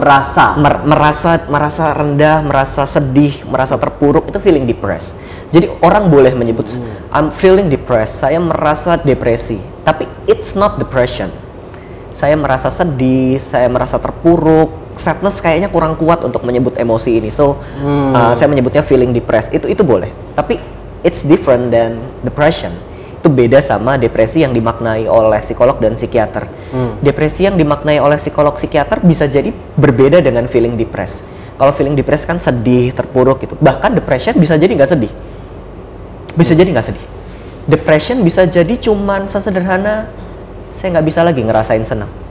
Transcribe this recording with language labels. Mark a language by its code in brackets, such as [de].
[id] merasa rendah, merasa sedih, merasa terpuruk, itu [en] feeling depressed. [id] Jadi orang boleh menyebut [en] I'm feeling depressed, [id] saya merasa depresi, tapi [en] it's not depression. [id] Saya merasa sedih, saya merasa terpuruk, sadness kayaknya kurang kuat untuk menyebut emosi ini. So, saya menyebutnya [en] feeling depressed. [id] Itu boleh. Tapi [en] it's different than depression. [id] Itu beda sama depresi yang dimaknai oleh psikolog dan psikiater. Depresi yang dimaknai oleh psikolog psikiater bisa jadi berbeda dengan [en] feeling depressed. [id] Kalau [en] feeling depressed [id] kan sedih, terpuruk gitu. Bahkan depression bisa jadi nggak sedih. Bisa jadi nggak sedih. Depression bisa jadi cuman sesederhana saya nggak bisa lagi ngerasain senang.